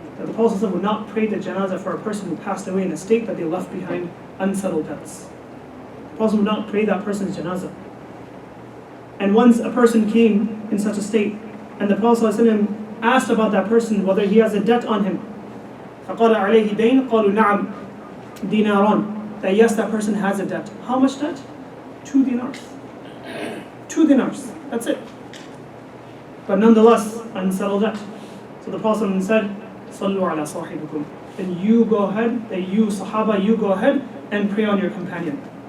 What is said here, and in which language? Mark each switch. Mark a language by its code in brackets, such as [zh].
[en] That the Prophet ﷺ would not pray the janazah for a person who passed away in a state that they left behind unsettled debts. The Prophet would not pray that person's janazah. And once a person came in such a state, and the Prophet ﷺ asked about that person whether he has a debt on him. [ar] فقال عليه دين قالوا نعم ديناران. [en] That yes, that person has a debt. How much debt? 2 dinars. 2 dinars. That's it. But nonetheless, unsettled debt. So the Prophet ﷺ said, [ar] صلوا على صاحبكم. [en] Then you go ahead, that you Sahaba, you go ahead and pray on your companion.